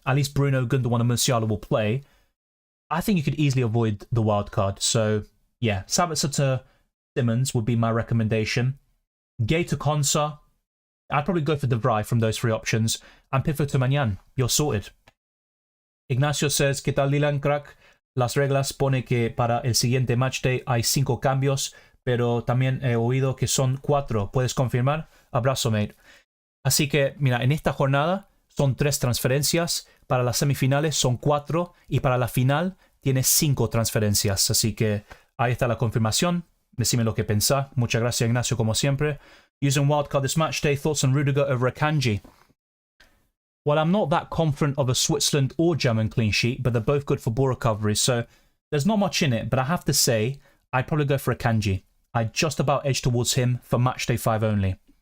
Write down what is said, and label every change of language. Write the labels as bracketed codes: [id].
[en] At least Bruno, Gundogan, and Musiala will play. I think you could easily avoid the wild card. So yeah, Sabitzer to Simmons would be my recommendation. Gay to Konsa. I'd probably go for De Vrij from those 3 options. And Pickford to Maignan. You're sorted. Ignacio says, [es] ¿Qué tal, Dylan, crack? Las reglas pone que para el siguiente matchday hay 5 cambios, pero también he oído que son 4. ¿Puedes confirmar? Abrazo, mate. Así que, mira, en esta jornada son 3 transferencias. Para las semifinales son 4. Y para la final tienes 5 transferencias. Así que ahí está la confirmación. Decime lo que pensá. Muchas gracias, Ignacio, como siempre. [en] Using wildcard this match day, thoughts on Rudiger over Akanji? Well, I'm not that confident of a Switzerland or German clean sheet, but they're both good for ball recovery, so there's not much in it. But I have to say, I'd probably go for Akanji. I'd just about edge towards him for matchday 5 only.